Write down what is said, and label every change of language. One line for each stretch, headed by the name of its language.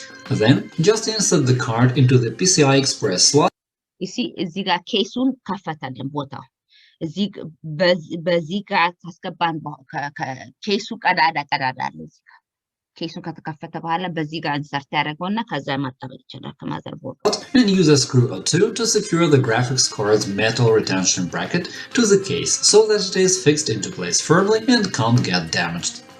English: Then just insert the card into the PCI Express slot.
Amharic: እዚህ ጋር ኬሱን ከፈተልን ቦታው እዚህ በዚህ ጋር ታስገባን ከኬሱ ቀዳዳ አለ እዚህ ጋር ኬሱን ከተከፈተ በኋላ በዚህ ጋር ኢንሰርት ያደርገውና ከዛ ማጣበቅ ይችላል ከማዘር ቦርድ
English: and use a screw or two to secure the graphics card's metal retention bracket to the case so that it is fixed into place firmly and can't get damaged.